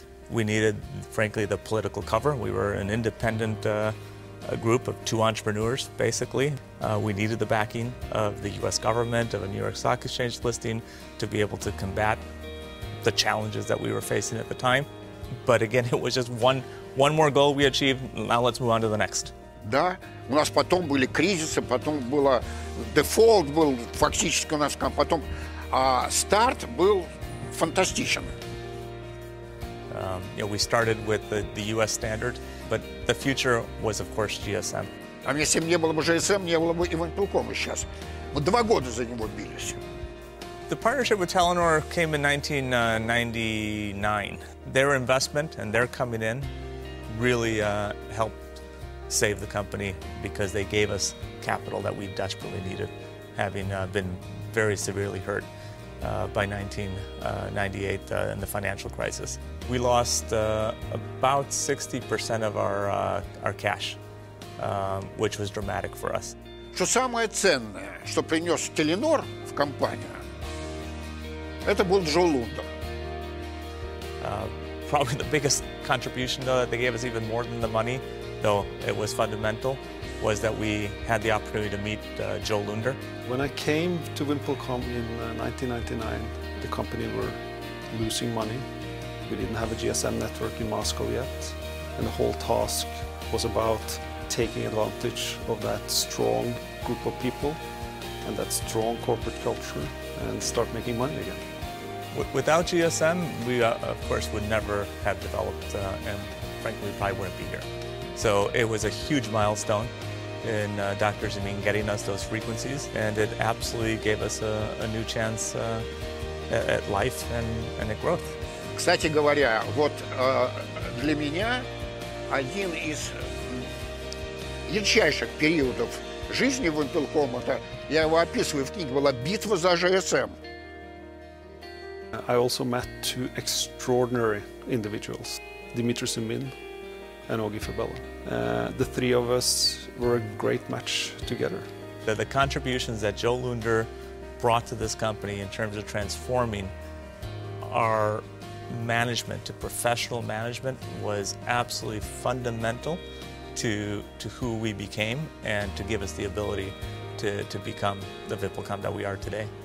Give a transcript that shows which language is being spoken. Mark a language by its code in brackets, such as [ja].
[en] We needed, frankly, the political cover. We were an independent group of 2 entrepreneurs, basically. We needed the backing of the U.S. government, of a New York Stock Exchange listing to be able to combat the challenges that we were facing at the time. But again, it was just one more goal we achieved. Now let's move on to the next. [ru] Да, у нас потом были кризисы, потом было дефолт был фактически у нас, потом старт был фантастичен. [en] We started with the U.S. standard, but the future was, of course, GSM. [ru] А если бы не было бы GSM, не было бы и Wimpel.com сейчас. Мы 2 года за него бились. [en] The partnership with Telenor came in 1999. Their investment and their coming in really helped save the company because they gave us capital that we desperately needed, having been very severely hurt by 1998 in the financial crisis. We lost about 60% of our cash, which was dramatic for us. [ru] Что самое ценное, что принес Теленор в компанию, это был Джо Лундер. [en] Probably the biggest contribution, though, that they gave us even more than the money, though it was fundamental, was that we had the opportunity to meet Joe Lunder. When I came to Wimpel.com in 1999, the company were losing money. We didn't have a GSM network in Moscow yet, and the whole task was about taking advantage of that strong group of people and that strong corporate culture and start making money again. Without GSM, we, of course, would never have developed, and frankly, probably wouldn't be here. So it was a huge milestone in Dr. Zemin getting us those frequencies, and it absolutely gave us a new chance at life and at growth. [ru] Кстати говоря, вот для меня один из ярчайших периодов жизни Wimpel.com, это, я его описываю в книге, была битва за GSM. [en] I also met 2 extraordinary individuals, Dmitry Zemin and Ogi Fabella. The 3 of us were a great match together. The contributions that Joe Lunder brought to this company in terms of transforming our management to professional management was absolutely fundamental to who we became and to give us the ability to become the Wimpel.com that we are today.